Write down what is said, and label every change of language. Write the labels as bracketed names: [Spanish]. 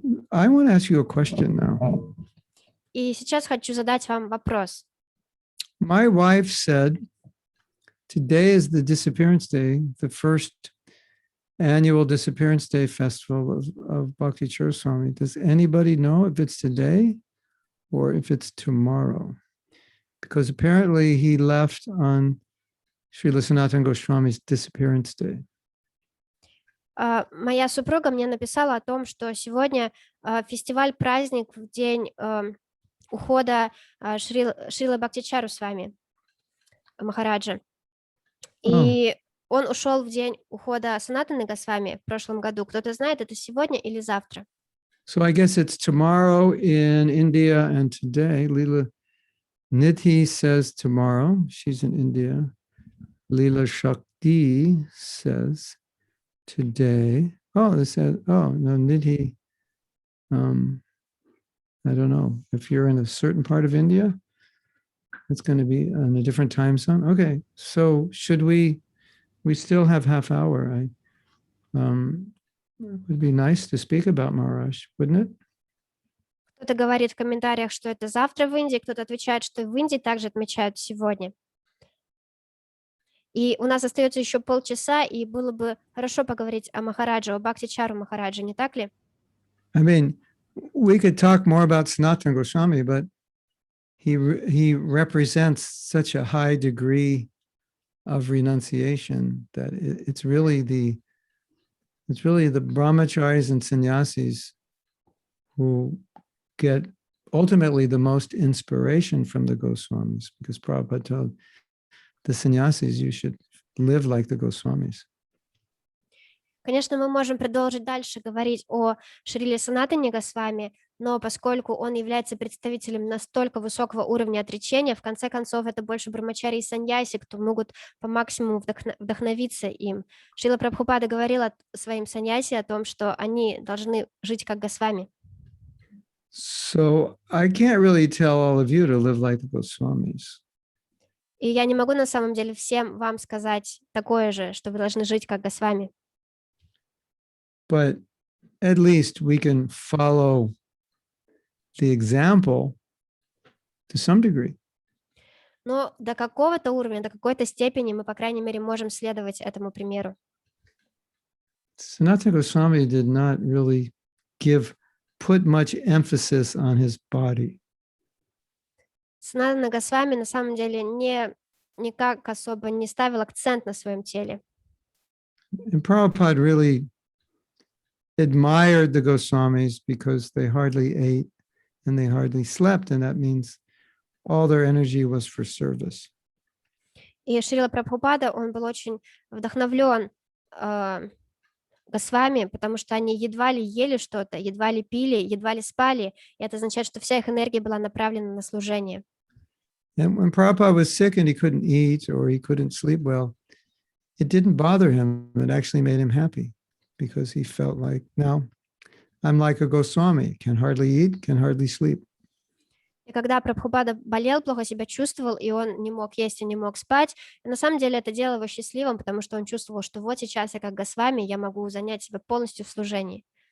[English] I want to ask you a question now. [Russian] И сейчас хочу задать вам вопрос. [English] My wife said, today is the disappearance day, the first annual disappearance day festival of Bhakti Church Swami. Does anybody know if it's today or if it's tomorrow? Because apparently he left on Srila Sanatana Goswami's disappearance day. [Russian] Моя супруга мне написала о том, что сегодня фестиваль-праздник в день ухода Шрилы Бхактичару с вами, Махараджа. И он ушел в день ухода Санатаны Госвами в прошлом году. Кто-то знает, это сегодня или завтра? [English] So I guess it's tomorrow in India and today. Leela Nidhi says tomorrow. She's in India. Leela Shakti says today. Oh, this says, oh, no, Nidhi. I don't know. If you're in a certain part of India, it's going to be in a different time zone. Okay, so should we still have half hour. It would be nice to speak about Maharaj, wouldn't it? [Russian] Кто-то говорит в комментариях, что это завтра в Индии, кто-то отвечает, что в Индии также отмечают сегодня. И у нас остается еще полчаса, и было бы хорошо поговорить о Махараджа, о Бхактичару Махараджа, не так ли? [English] I mean, we could talk more about Sanatana Goswami, but he represents such a high degree of renunciation that it's really the brahmacharis and sannyasis who get ultimately the most inspiration from the Goswamis, because Prabhupada told the sannyasis, you should live like the Goswamis. [Russian] Конечно, мы можем продолжить дальше говорить о Шриле Санатане Госвами, но поскольку он является представителем настолько высокого уровня отречения, в конце концов, это больше брамачари и саньяси, кто могут по максимуму вдохновиться им. Шрила Прабхупада говорила своим саньяси о том, что они должны жить как Госвами. [English] So I can't really tell all of you to live like the Goswamis. [Russian] И я не могу на самом деле всем вам сказать такое же, что вы должны жить как Госвами. [English] But at least we can follow the example to some degree. [Russian] Но до какого-то уровня, до какой-то степени мы, по крайней мере, можем следовать этому примеру. [English] Sanatana Goswami did not really put much emphasis on his body. [Russian] Санатана Госвами на самом деле никак особо не ставил акцент на своем теле. [English] And Prabhupada really admired the Goswamis because they hardly ate and they hardly slept, and that means all their energy was for service. [Russian] И Шрила Прабхупада, он был очень вдохновлен Госвами, потому что они едва ли ели что-то, едва ли пили, едва ли спали, и это означает, что вся их энергия была направлена на служение. [English] And when Prabhupada was sick and he couldn't eat or he couldn't sleep well, it didn't bother him. It actually made him happy because he felt like, now I'm like a Goswami, can hardly eat, can hardly sleep. [Russian] И когда Прабхупада болел, плохо себя чувствовал, и он не мог есть и не мог спать, и на самом деле это делало его счастливым, потому что он чувствовал, что вот сейчас я как Госвами, я могу занять себя полностью в служении.